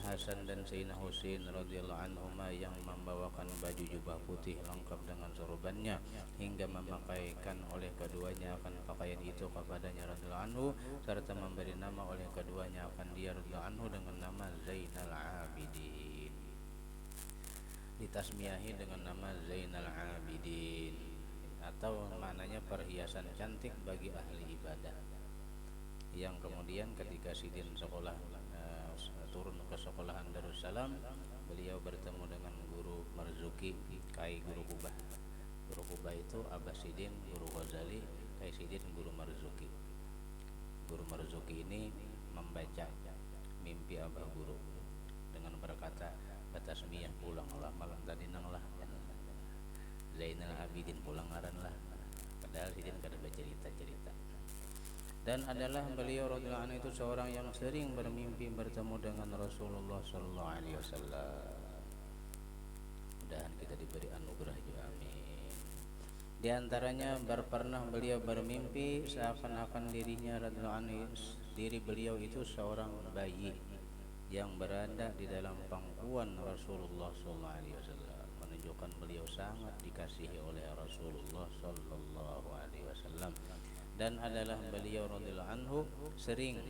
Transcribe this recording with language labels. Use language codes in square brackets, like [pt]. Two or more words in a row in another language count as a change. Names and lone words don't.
[id] Hasan dan Sayyidina Husain [ar] رضي الله عنهما, [id] yang membawakan baju jubah putih lengkap dengan sorbannya, hingga memakaikan oleh keduanya akan pakaian itu kepadanya [ar] رضي الله عنه, [id] serta memberi nama oleh keduanya akan dia [ar] رضي الله عنه [id] dengan nama Zainal Abidin, ditasmiahi dengan nama Zainal Abidin, atau maknanya perhiasan cantik bagi ahli ibadah. Yang kemudian ketika Sidin sekolah turun ke sekolahan Darussalam, beliau bertemu dengan Guru Marzuki, Kai Guru Kubah. Guru Kubah itu Abah Sidin, Guru Ghazali, Kai Sidin, Guru Marzuki. Guru Marzuki ini membaca mimpi Abah Guru dengan berkata, [bjn] "Batasmiyah pulanglah malam tadi nanglah Zainal Abidin pulang ngaranlah." Padahal Sidin kada bercerita-cerita. [id] Dan adalah beliau [ar] رضي الله عنه [id] itu seorang yang sering bermimpi bertemu dengan Rasulullah [ar] صلى الله عليه وسلم. [id] Mudahan kita diberi anugerah juga, amin. Di antaranya pernah beliau bermimpi seakan-akan dirinya [ar] رضي الله عنه, [id] diri beliau itu seorang bayi yang berada di dalam pangkuan Rasulullah [ar] صلى الله عليه وسلم, [id] menunjukkan menunjukkan beliau sangat dikasihi oleh Rasulullah [ar] صلى الله عليه وسلم, [id] dan adalah beliau [ar] رضي الله عنه [id] sering